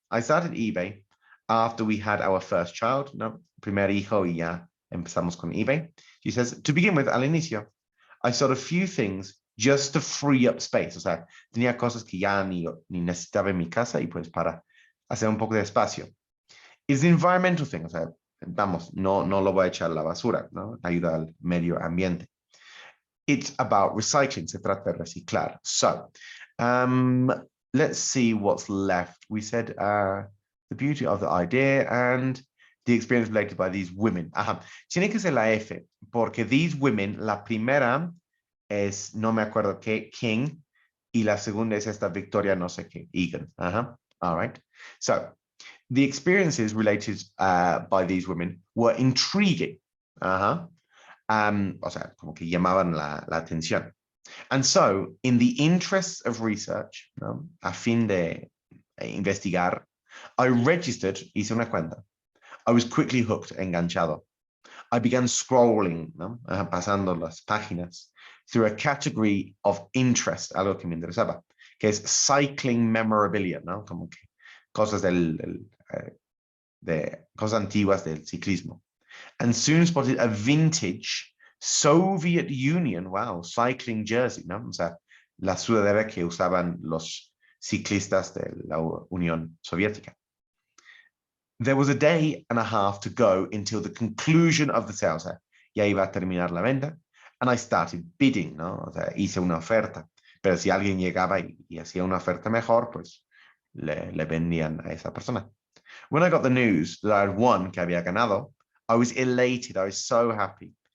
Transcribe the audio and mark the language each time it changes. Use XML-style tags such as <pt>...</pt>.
<en>I started eBay after we had our first child, ¿no?</en> <es>Primer hijo y ya empezamos con eBay. She says, to begin with, al inicio, I sold a few things just to free up space. O sea, tenía cosas que ya ni necesitaba en mi casa y pues para hacer un poco de espacio.</es> <en>It's the environmental thing.</en> <es>O sea, vamos, no lo voy a echar a la basura, ¿no? Ayuda al medio ambiente.</es> <en>It's about recycling. Se trata de reciclar. So, let's see what's left. We said the beauty of the idea and the experience related by these women.</en> <es>Tiene que ser la F, porque these women, la primera es, no me acuerdo qué, King, y la segunda es esta Victoria no sé qué, Egan.</es> <en>All right. So, the experiences related by these women were intriguing. O sea, como que llamaban la atención. And so, in the interests of research, ¿no?</en> <es>A fin de investigar, I registered, hice una cuenta.</es> <en>I was quickly hooked, enganchado. I began scrolling, ¿no? Pasando las páginas, through a category of interest, algo que me interesaba, que es cycling memorabilia, ¿no?</en> <es>Como que cosas de cosas antiguas del ciclismo.</es> <en>And soon spotted a vintage Soviet Union, wow, cycling jersey, ¿no? O sea,</en> <es>la sudadera que usaban los ciclistas de la Unión Soviética.</es> <en>There was a day and a half to go until the conclusion of the sale. O sea, ya iba a terminar la venta.</en> <es>And I started bidding, ¿no? O sea, hice una oferta. Pero si alguien llegaba y hacía una oferta mejor, pues le vendían a esa persona.</es> <en>When I got the news that I had won, que había ganado, I was elated. I was so happy.</en>